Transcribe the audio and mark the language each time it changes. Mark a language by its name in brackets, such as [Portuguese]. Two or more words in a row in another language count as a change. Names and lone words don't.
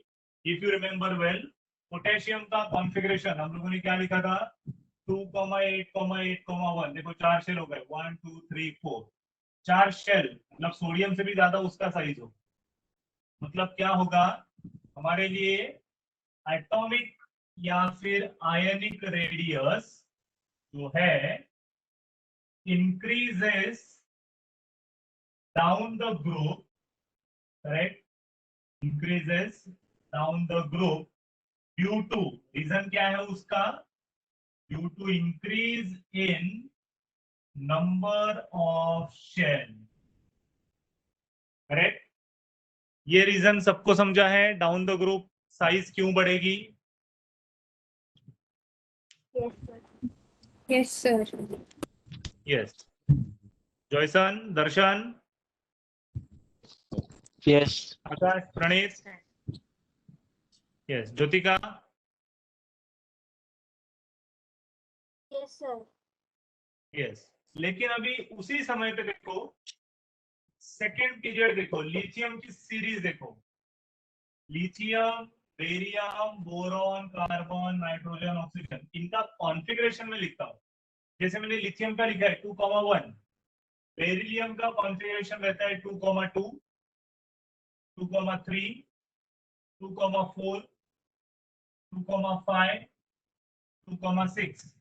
[English] if you remember well, [Hindi] पोटेशियम का कॉन्फ़िगरेशन हम लोगों ने क्या लिखा था, 2,8,8,1, देखो 4 शेल हो गए, 1 2 3 4, 4 शेल, मतलब सोडियम से भी ज्यादा उसका साइज हो। मतलब क्या होगा हमारे लिए, एटॉमिक या फिर [English] ionic radius [Hindi] जो है increases [English] down the group, correct, increases down the group due to, reason [Hindi] क्या है उसका, [English] due to increase in number of shell, correct। [Hindi] ये रीजन सबको समझा है, [English] down the group size [Hindi] क्यों बढ़ेगी। [English] Yes, sir. Yes. Joyson, Darshan, Yes. Akash, Pranit. Yes. Jyotika. Yes, sir. Yes. [Hindi] लेकिन अभी उसी समय पे देखो, [English] second period [Hindi] देखो, लिथियम की सीरीज देखो, लिथियम, बेरियम, बोरॉन, कार्बन, नाइट्रोजन, ऑक्सीजन, इनका कॉन्फ़िगरेशन में लिखता हूं। जैसे मैंने लिथियम का लिखा है 2,1, बेरिलियम का कॉन्फ़िगरेशन रहता है 2,2, 2,3, 2,4, 2,5, 2,6।